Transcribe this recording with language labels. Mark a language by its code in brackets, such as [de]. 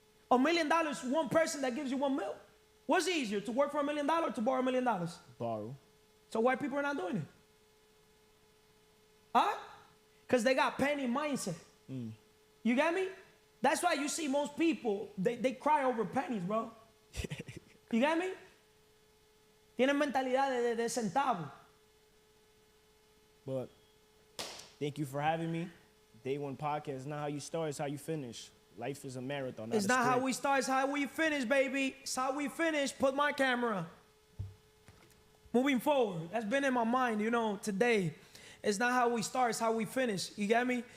[en] $1 million, one person that gives you $1 million. What's easier, to work for $1 million or to borrow $1 million? Borrow. So why people are not doing it? Huh? Because they got penny mindset. You get me? That's why you see most people, they cry over pennies, bro. You get me? [es] Tienen mentalidad de centavo. [en] But thank you for having me. Day One Podcast. It's not how you start, it's how you finish. Life is a marathon. It's not how we start, it's how we finish, baby. It's how we finish. Put my camera. Moving forward. That's been in my mind, today. It's not how we start, it's how we finish. You get me?